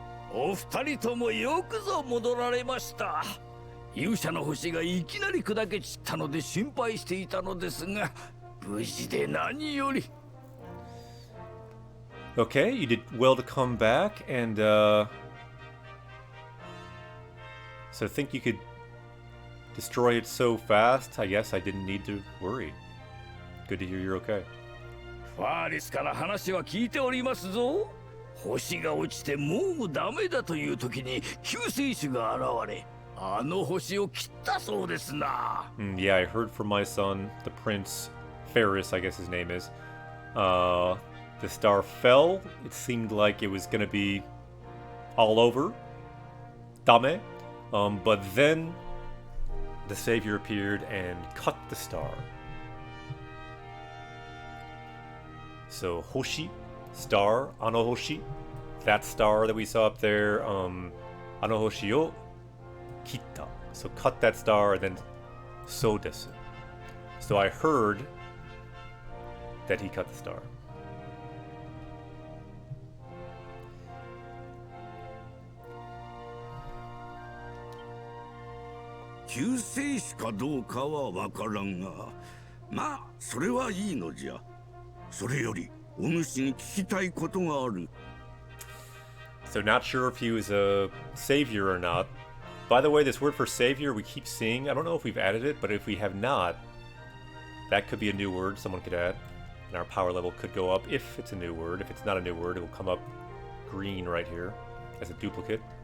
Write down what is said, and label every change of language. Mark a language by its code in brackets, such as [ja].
[ja] お二人ともよくぞ戻られました。勇者の星がいきなり砕け散ったので心配していたのですが、無事で何より。 [en] Okay, you did well to come back, and so think you could destroy it so fast. I guess I didn't need to worry. Good to hear you're okay. [ja] ファーリスから話は聞いておりますぞ。星が落ちてもうダメだという時に救世主が現れ、あの星を切ったそうですな。 [en] Yeah, I heard from my son, the Prince Ferris, I guess his name is. The star fell. It seemed like it was gonna be all over. Dame. But then the savior appeared and cut the star. So Hoshi, star, Anohoshi, that star that we saw up there, [ja] Anohoshi o kitta. [en] So cut that star, and then [ja] so desu. [en] So I heard that he cut the star. [ja] 救世主かどうかはわからんが、まあそれはいいのじゃ。それよりお主に聞きたいことがある。 [en] So not sure if he was a savior or not. By the way, this word for savior we keep seeing. I don't know if we've added it, but if we have not, that could be a new word someone could add. And our power level could go up if it's a new word. If it's not a new word, it will come up green right here as a duplicate.